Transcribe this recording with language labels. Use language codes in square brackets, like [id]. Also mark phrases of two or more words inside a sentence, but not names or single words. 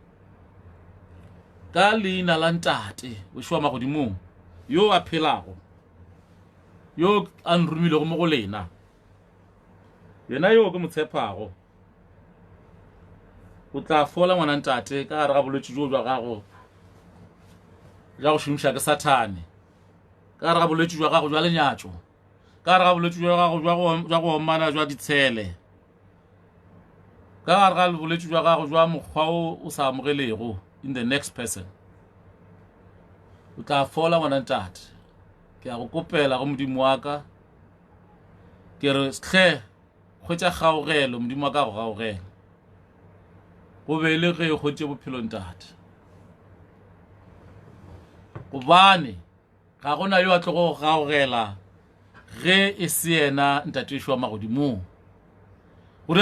[nso] ka leina la ntate o šwa magodimong yo a phelago yo a nromilego mo go lena yena yo ke mo tshepago o tla fola ngwana ntate ka gare ga bolwetši jo jwa gago ja go šomiša ke satane ka gare ga bolwetši jwa gago jwa lenyatšo ka gare ga bolwetši jwa gago jwa go omana jwa ditshele ka gare ga bolwetši jwa gago jwa mokgwa o sa amogelego [en] in the next person [nso] o tla fola ngwana ntate ke a go kopela go modimo wa ka ke re hle kgwetša kgaogelo modimo wa ka go gaogela go be le ge e kgwetše bophelo ntate gobane ga gona yo a tlo go gaogela ge e se yena ntate šwa magodimong go rea